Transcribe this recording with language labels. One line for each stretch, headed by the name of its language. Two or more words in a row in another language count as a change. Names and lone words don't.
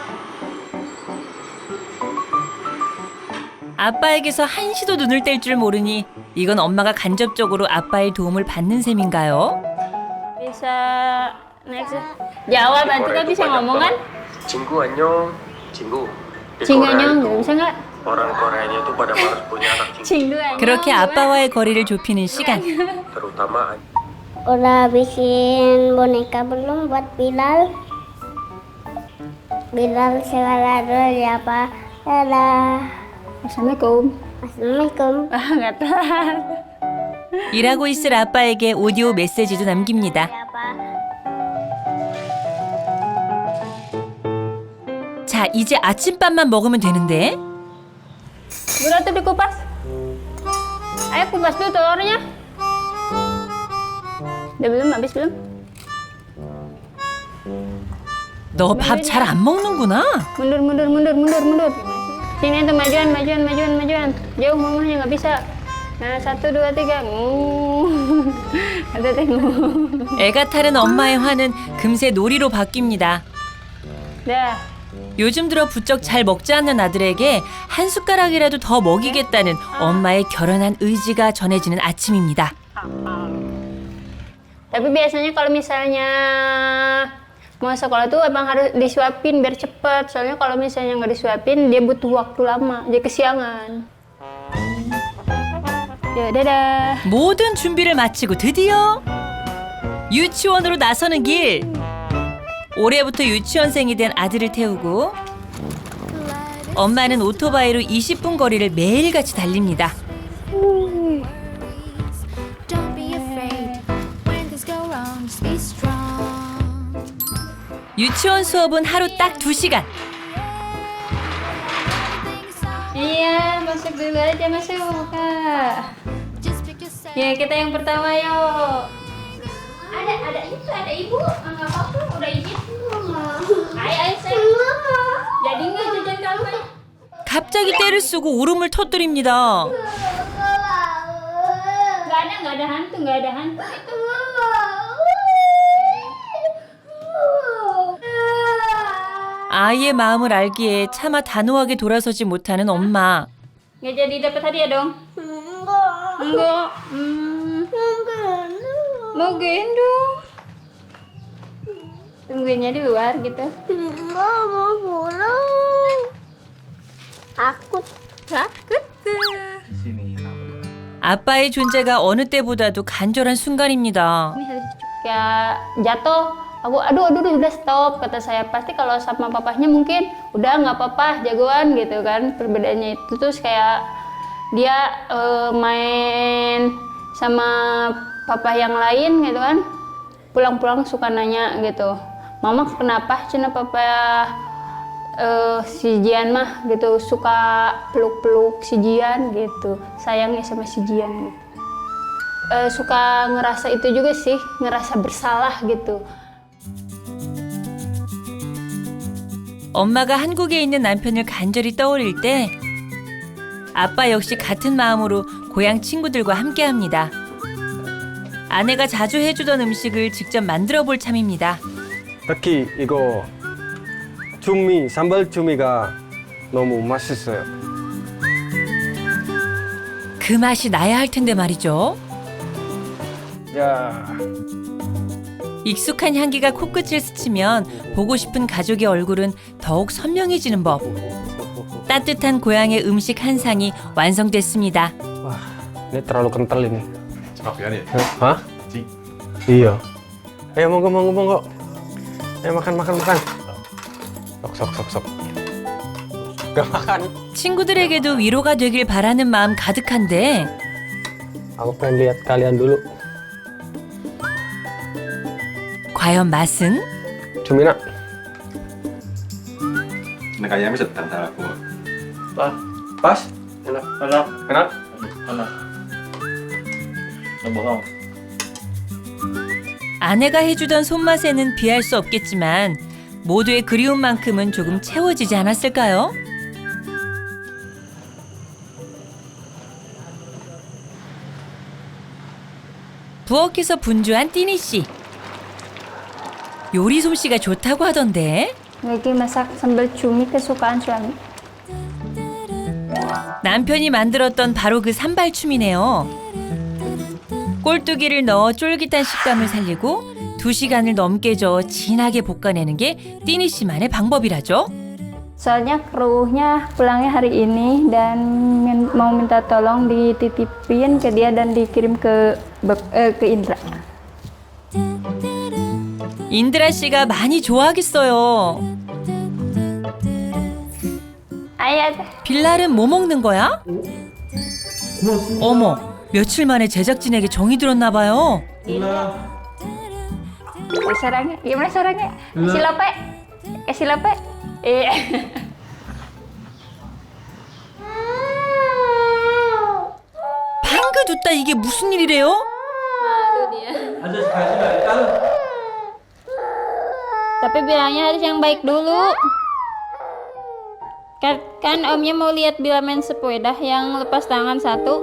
Korean: 아빠에게서 한시도 눈을 뗄 줄 모르니 이건 엄마가 간접적으로 아빠의 도움을 받는 셈인가요?
Indonesian: Bisa Next. Jawa bantu kan bisa ngomong kan?
Korean: 친구 안녕, 친구. Di Cinggu Korea anyong,
Indonesian: itu, bisa nggak? orang Koreanya tuh pada malas punya anak cinggu.
Korean: 친구 안녕. 그렇게 아빠와의 거리를 좁히는 시간.
Indonesian: Terutama Udah bikin boneka belum buat Bilal? Bilal segala dulu ya Pak. Dadah. Assalamualaikum. Assalamualaikum. Nggak tahan.
Korean: 일하고 있을 아빠에게 오디오 메시지도 남깁니다.
Indonesian: Ya Pak.
Korean: 자, 이제 아침밥만 먹으면 되는데.
Indonesian: Udah tuh dikupas. Ayo kupas dulu telurnya. Udah belum? Habis belum?
Korean: 너 밥 잘 안 먹는구나.
Indonesian: Mundur. Sini tuh majuan. Jauh mamahnya nggak bisa. Nah, 1, 2, 3. Ada tengok.
Korean: 애가 타는 엄마의 화는 금세 놀이로 바뀝니다.
Indonesian: Dah.
Korean: 요즘 들어 부쩍 잘 먹지 않는 아들에게 한 숟가락이라도 더 먹이겠다는 엄마의 결연한 의지가 전해지는 아침입니다.
Indonesian: Tapi biasanya kalau misalnya mau sekolah tuh emang harus disuapin biar cepet. Soalnya kalau misalnya nggak disuapin dia butuh waktu lama, jadi kesiangan. Ya, dadah.
Korean: 모든 준비를 마치고 드디어 유치원으로 나서는 길. 올해부터 유치원생이 된 아들을 태우고 엄마는 오토바이로 20분 거리를 매일같이 달립니다.
English: Don't be afraid when things go wrong, just be strong.
Korean: 유치원 수업은 하루 딱 2시간.
Indonesian: Iya, masuk dulu aja, masuk Kak.
English: Just pick yourself.
Indonesian: Ya, kita yang pertama yuk. Ada ibu. Enggak apa-apa, udah izin. Ayo, jadi nggak jajan kamu?
Korean: 갑자기 떼를 쓰고 울음을 터뜨립니다.
Indonesian: Nggak ada hantu itu.
Korean: 아이의 마음을 알기에 차마 단호하게 돌아서지 못하는 엄마.
Indonesian: Nggak jadi dapat hadiah dong? Enggak. Mau gendong. Tungguinnya di luar gitu. Enggak mau pulang. Takut.
Korean: 아빠의 존재가 어느 때보다도 간절한 순간입니다.
Indonesian: Kayak jatuh. Aduh, udah stop, kata saya. Pasti kalau sama papahnya mungkin udah nggak apa-apa, jagoan gitu kan. Perbedaannya itu terus kayak dia main sama papa yang lain gitu kan. Pulang-pulang suka nanya gitu, mama kenapa cina papa si Jian mah gitu, suka peluk-peluk si Jian gitu, sayangnya sama si Jian gitu. Suka ngerasa itu juga sih, ngerasa bersalah gitu.
Korean: 엄마가 한국에 있는 남편을 간절히 떠올릴 때 아빠 역시 같은 마음으로 고향 친구들과 함께합니다. 아내가 자주 해주던 음식을 직접 만들어 볼 참입니다. 특히 이거 중미, 산발 중미가 너무 맛있어요. 그 맛이 나야 할 텐데 말이죠. 야, 익숙한 향기가 코끝을 스치면 보고 싶은 가족의 얼굴은 더욱 선명해지는 법. 따뜻한 고향의 음식 한 상이 완성됐습니다.
Indonesian: wah, ini terlalu kental ini. Serapian ya? Hah? Cing. Iya. Ayo monggo. Ayo makan. Sok. Gak makan.
Korean: 친구들에게도 위로가 되길 바라는 마음 가득한데
Indonesian: Aku pengen lihat kalian dulu.
Korean: 과연 맛은?
Indonesian: Cumina. Nah kayaknya bisa tantang aku. Pas? Enak. Enak? Nó bohong.
Korean: 아내가 해주던 손맛에는 비할 수 없겠지만 모두의 그리움만큼은 조금 채워지지 않았을까요? 부엌에서 분주한 띠니 씨. 요리 솜씨가 좋다고 하던데
Indonesian: Lagi masak sambal cumi kesukaan suami.
Korean: 남편이 만들었던 바로 그 산발춤이네요. 꼴뚜기를 넣어 쫄깃한 식감을 살리고 2시간을 넘게 저어 진하게 볶아내는 게 띠니 씨만의 방법이라죠.
Indonesian: Soalnya krunya pulangnya hari ini dan mau minta tolong dititipin ke dia dan dikirim ke Indra.
Korean: 인드라 씨가 많이 좋아하겠어요.
Indonesian: Ayah,
Korean: 빌랄은 뭐 먹는 거야? 어머, 며칠 만에 제작진에게 정이 들었나 봐요.
Indonesian: sarangnya, gimana sarangnya? Kasih lope. Iya.
Korean: 방긋 웃다 이게 무슨 일이래요? 아저씨 가시면 일단은
Indonesian: Tapi bilangnya harus yang baik dulu. Kan omnya mau lihat Bila main sepeda yang lepas tangan satu.